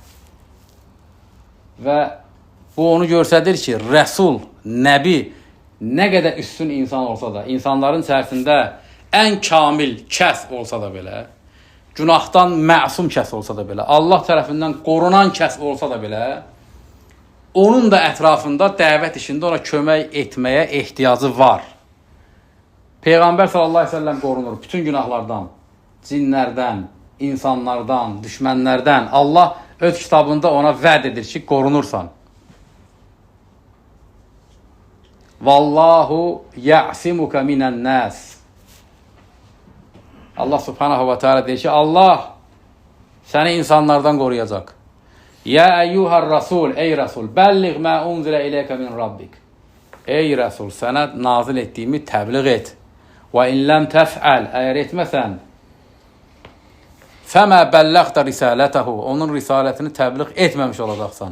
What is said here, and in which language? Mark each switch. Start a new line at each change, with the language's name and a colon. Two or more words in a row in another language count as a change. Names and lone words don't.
Azerbaijani: Və bu onu göstərir ki, rəsul, nəbi nə qədər üstün insan olsa da, insanların içərisində ən kamil kəs olsa da belə, günahdan məsum kəs olsa da belə, Allah tərəfindən qorunan kəs olsa da belə, onun da ətrafında dəvət işində ona kömək etməyə ehtiyacı var. Peyğəmbər
Arabic: صلى الله عليه وسلم
Azerbaijani: qorunur bütün günahlardan, cinlərdən, insanlardan, düşmənlərdən. Allah öz kitabında ona vəd edir ki, qorunursan.
Arabic: والله يعصمك من الناس.
Azerbaijani: Allah
Arabic: سبحانه وتعالى
Azerbaijani: deyir ki, Allah səni insanlardan qoruyacaq.
Arabic: يا أيها الرسول,
Azerbaijani: ey rasul,
Arabic: بلغ ما أنزل إليك من ربك.
Azerbaijani: Ey rasul, sənə nazil etdiyimi təbliğ et. Və
Arabic: إن لم تفعل,
Azerbaijani: əgər etməsən,
Arabic: فما بلغت رسالته,
Azerbaijani: onun risalətini təbliğ etməmiş olacaqsan.